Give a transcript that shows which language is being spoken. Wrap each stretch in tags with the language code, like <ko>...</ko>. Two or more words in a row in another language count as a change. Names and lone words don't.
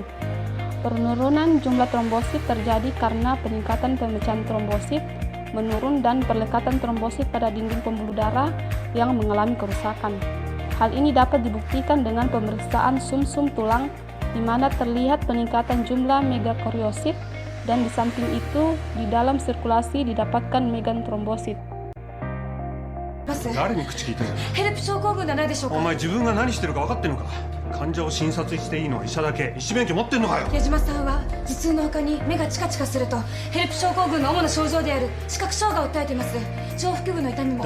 <id>Penurunan jumlah trombosit terjadi karena peningkatan pemecahan trombosit menurun dan perlekatan trombosit pada dinding pembuluh darah yang mengalami kerusakan. Hal ini dapat dibuktikan dengan pemeriksaan sum-sum tulang di mana terlihat peningkatan jumlah megakariosit dan di samping itu di dalam sirkulasi didapatkan megatrombosit.</id> <ja>誰に口聞いてる？ヘルプ症候群じゃないでしょうか。お前自分が何してるか分かってんのか？患者を診察していいのは医者だけ。医師免許持ってんのかよ。矢島さんは頭痛の他に目がチカチカするとヘルプ症候群の主な症状である視覚障害を訴えています。上腹部の痛みも。</ja>